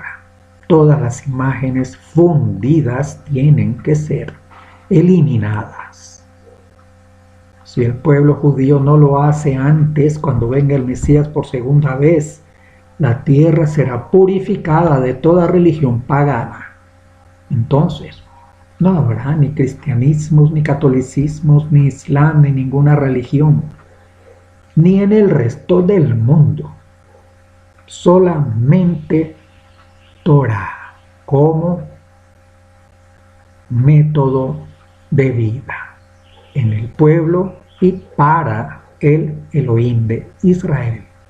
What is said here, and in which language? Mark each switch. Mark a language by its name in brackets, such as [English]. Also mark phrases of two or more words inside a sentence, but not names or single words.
[Spanish] Todas las imágenes fundidas tienen que ser eliminadas. Si el pueblo judío no lo hace antes, cuando venga el Mesías por segunda vez, la tierra será purificada de toda religión pagana. Entonces, no habrá ni cristianismos, ni catolicismos, ni islam, ni ninguna religión, ni en el resto del mundo. Solamente Torá como método de vida en el pueblo y para el Elohim de Israel.